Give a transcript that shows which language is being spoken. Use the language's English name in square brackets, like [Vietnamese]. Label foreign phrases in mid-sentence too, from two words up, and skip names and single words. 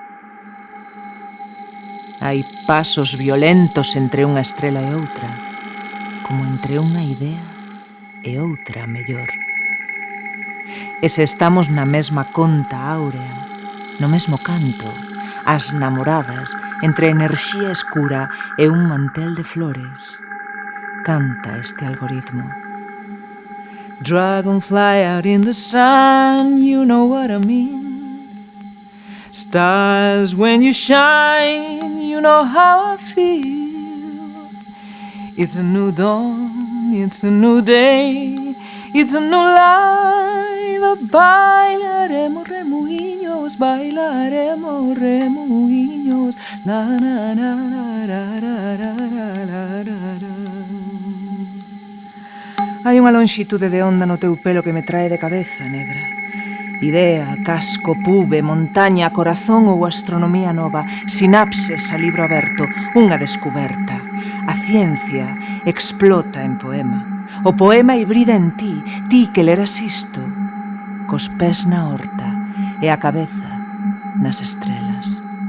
[Galician] Hai pasos violentos entre unha estrela e outra, como entre unha idea e outra mellor. E se estamos na mesma conta áurea, no mesmo canto, as namoradas, entre enerxía escura e un mantel de flores, canta este algoritmo. [English] Dragonfly out in the sun, you know what I mean. Stars when you shine, you know how I feel. It's a new dawn, it's a new day, it's a new life. [Galician] Bailaremos remuiños, bailaremos remuiños. La na na na ra ra ra ra ra ra. Hai unha lonxitude de onda no teu pelo que me trae de cabeza, negra. Idea, casco, pube, montaña, corazón ou astronomía nova, sinapses a libro aberto, unha descuberta. A ciencia explota en poema. O poema hibrida en ti que leras isto, cos pés na horta e a cabeza nas estrelas.